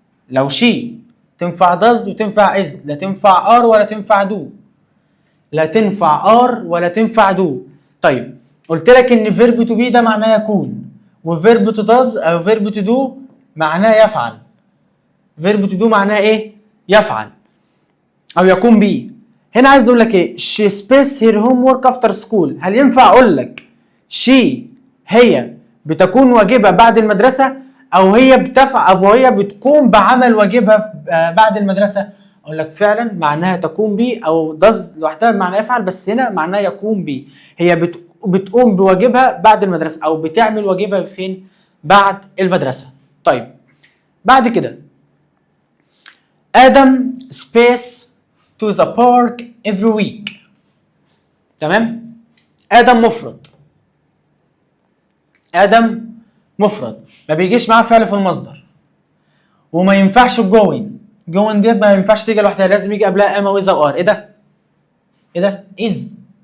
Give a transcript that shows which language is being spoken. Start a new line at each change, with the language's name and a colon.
Arabic: لو she تنفع does وتنفع is، لا تنفع are ولا تنفع do. لا تنفع are ولا تنفع do. طيب قلت لك ان verb to be ده معناه يكون، وverb to does او verb to do معناه يفعل. verb to do معناه ايه؟ يفعل او يكون به. هنا عايز اقول لك ايه؟
English: she space her homework after school.
Arabic: هل ينفع اقول لك she هي بتكون واجبها بعد المدرسه، او هي بتفعل او هي بتقوم بعمل واجبها بعد المدرسه؟ اقول لك فعلا معناها تقوم به، او does لوحدها معناها يفعل، بس هنا معناها يقوم به. هي بتقوم بواجبها بعد المدرسه، او بتعمل واجبها فين؟ بعد المدرسه. طيب بعد كده
English: آدم space to the park every week.
Arabic: تمام؟ آدم مفرد. آدم مفرد ما بيجيش معاه فعل في المصدر، وما ينفعش جوين. جوين ديت ما ينفعش تيجي لوحدها، لازم يجي قبلها اما وإذا وار. ايه ده؟ ايه ده؟ از.